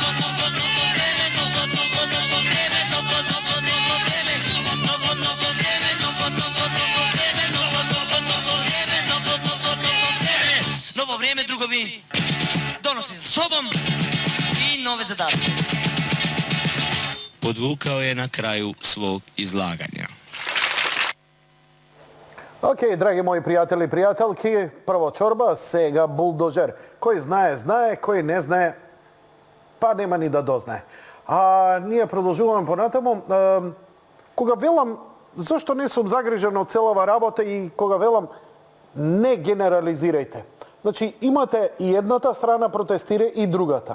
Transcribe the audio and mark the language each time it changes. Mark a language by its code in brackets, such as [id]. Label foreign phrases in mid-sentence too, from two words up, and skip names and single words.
[sr] Novo vrijeme, drugovi, donosi za sobom i nove zadatke. Podvukao je na kraju svog izlaganja. [mk] Ок, драги мои пријатели и пријателки, прво чорба, сега булдожер. Кој знае, знае, кој не знае, па нема ни да дознаe. А ние продолжуваме понатаму. Кога велам, зашто не сум загрижен од целава работа и кога велам, не генерализирајте. Значи, имате и едната страна протестира и другата.